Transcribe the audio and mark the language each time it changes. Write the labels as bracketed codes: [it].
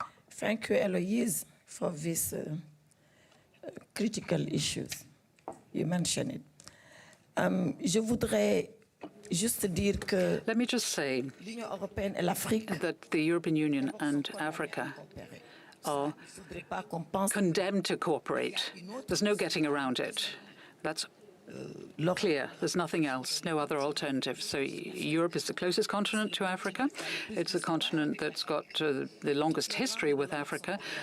[en] Thank you, Eloise, for these critical issues. You mentioned it. [fr] Je voudrais juste dire que [en] Let me just say [fr] l'Union européenne et l'Afrique [en] that the European Union and Africa are condemned to cooperate. There's no getting around it. That's clear. There's nothing else, no other alternative. So Europe is the closest continent to Africa. It's a continent that's got the longest history with Africa.